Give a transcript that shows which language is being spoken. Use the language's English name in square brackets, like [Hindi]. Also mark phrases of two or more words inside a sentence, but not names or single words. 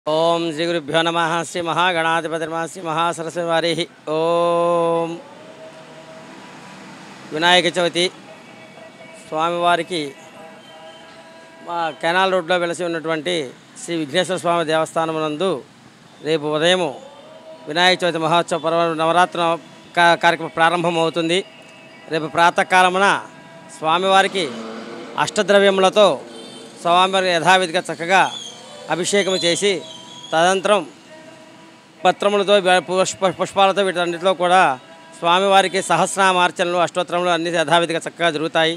[Sanskrit] ओम श्री गुरुभ्यो नमः श्री महागणाधिपतिर्नमः श्री महासरस्वती ओम [Telugu] వినాయక చవితి స్వామివారికి మా కెనాల్ రోడ్లో వెలసి ఉన్నటువంటి శ్రీ విఘ్నేశ్వర స్వామి దేవస్థానమునందు రేపు ఉదయం వినాయక చవితి మహోత్సవ పర్వ నవరాత్రి కార్యక్రమం ప్రారంభమవుతుంది. రేపు ప్రాతకాలమున స్వామివారికి అష్టద్రవ్యములతో స్వామివారి యథావిధిగా చక్కగా అభిషేకం చేసి తదనంతరం పత్రములతో పుష్పాలతో వీటన్నిటిలో కూడా స్వామివారికి సహస్రనామార్చనలు అష్టోత్తరములు అన్ని యథావిధిగా చక్కగా జరుగుతాయి.